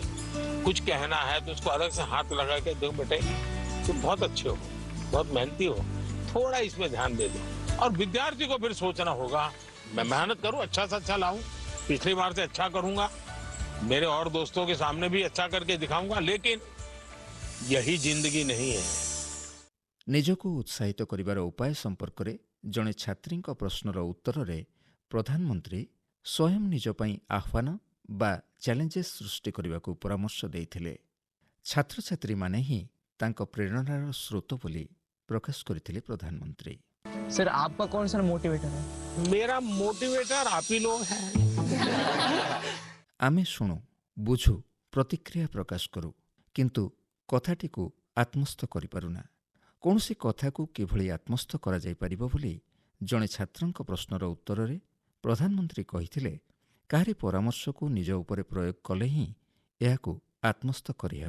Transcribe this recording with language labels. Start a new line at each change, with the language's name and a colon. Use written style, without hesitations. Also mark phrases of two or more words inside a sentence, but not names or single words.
Hindi: कुछ कहना है तो उसको अलग से हाथ लगा के दो, बेटे तुम बहुत अच्छे हो, बहुत मेहनती हो, थोड़ा इसमें ध्यान दे दो। और विद्यार्थी को फिर सोचना होगा मैं मेहनत करूं, अच्छा से अच्छा लाऊं, पिछली बार से अच्छा करूंगा, मेरे और दोस्तों के सामने भी अच्छा करके दिखाऊंगा, लेकिन यही जिंदगी नहीं है।
Odia: ନିଜକୁ ଉତ୍ସାହିତ କରିବାର ଉପାୟ ସମ୍ପର୍କରେ ଜଣେ ଛାତ୍ରୀଙ୍କ ପ୍ରଶ୍ନର ଉତ୍ତରରେ ପ୍ରଧାନମନ୍ତ୍ରୀ ସ୍ୱୟଂ ନିଜ ପାଇଁ ଆହ୍ୱାନ ବା ଚ୍ୟାଲେଞ୍ଜେସ୍ ସୃଷ୍ଟି କରିବାକୁ ପରାମର୍ଶ ଦେଇଥିଲେ। ଛାତ୍ରଛାତ୍ରୀମାନେ ହିଁ ତାଙ୍କ ପ୍ରେରଣାର ସ୍ରୋତ ବୋଲି ପ୍ରକାଶ କରିଥିଲେ ପ୍ରଧାନମନ୍ତ୍ରୀ।
Hindi: सर आपका कौन सा मोटिवेटर है? मेरा मोटिवेटर आप ही लोग हैं।
Odia: ଆମେ ଶୁଣୁ, ବୁଝୁ, ପ୍ରତିକ୍ରିୟା ପ୍ରକାଶ କରୁ, କିନ୍ତୁ କଥାଟିକୁ ଆତ୍ମସ୍ଥ କରିପାରୁନା। କୌଣସି କଥାକୁ କିଭଳି ଆତ୍ମସ୍ଥ କରାଯାଇପାରିବ ବୋଲି ଜଣେ ଛାତ୍ରଙ୍କ ପ୍ରଶ୍ନର ଉତ୍ତରରେ ପ୍ରଧାନମନ୍ତ୍ରୀ କହିଥିଲେ, କାହାରି ପରାମର୍ଶକୁ ନିଜ ଉପରେ ପ୍ରୟୋଗ କଲେ ହିଁ ଏହାକୁ ଆତ୍ମସ୍ଥ କରିହେବ।